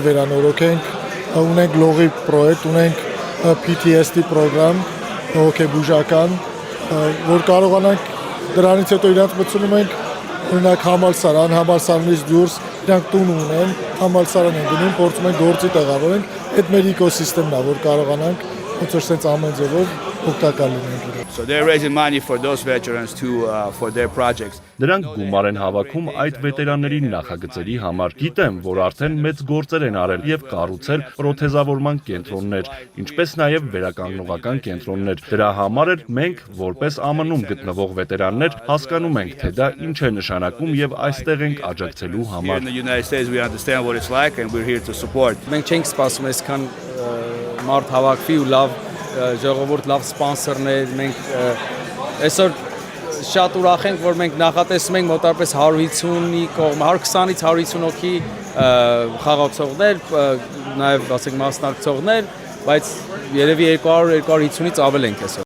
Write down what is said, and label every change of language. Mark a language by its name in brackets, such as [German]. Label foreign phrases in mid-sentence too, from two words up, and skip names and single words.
[Armenian] վերանորոգենք, ունենք լողի պրոյեկտ, ունենք PTSD պրոգրամ հոգեբուժական, որ կարողանանք դրանից հետո իրանց մտցնում ենք օրինակ համալսարանից դուրս իրանք տուն ունեն, համալսարան են գնում, փորձում ենք գործի տեղավորենք, այդ մեր էկոսիստեմն է, որ կարողանանք ոնց որ sense ամեն ձևով օգտակար լինենք իրար։ [English] So they're raising money for those veterans too for their projects. [Armenian] Նրանք գումար են հավաքում այդ վետերանների նախագծերի համար։ Գիտեմ, որ արդեն մեծ գործեր են արել եւ կառուցել պրոթեզավորման կենտրոններ, ինչպես նաեւ վերականգնողական կենտրոններ։ Դրա համար էլ մենք, որպես ԱՄՆ-ում գտնվող վետերաններ, հասկանում ենք, թե դա ինչ է նշանակում եւ այստեղ ենք աջակցելու համար։ [English] In the United States we understand what it's like and we're here to support. [Armenian] Մենք չենք սպասում այսքան մարդ հավաքվի ու լավ ժողովուրդ, լավ սպոնսորներ, մենք այսօր շատ ուրախ ենք, որ մենք նախատեսում ենք մոտավորապես 150-ի կողմ, 120-ից 150 հոգի խաղացողներ, նաև ասենք մասնակցողներ, բայց երևի 200-250-ից ավել ենք այսօր։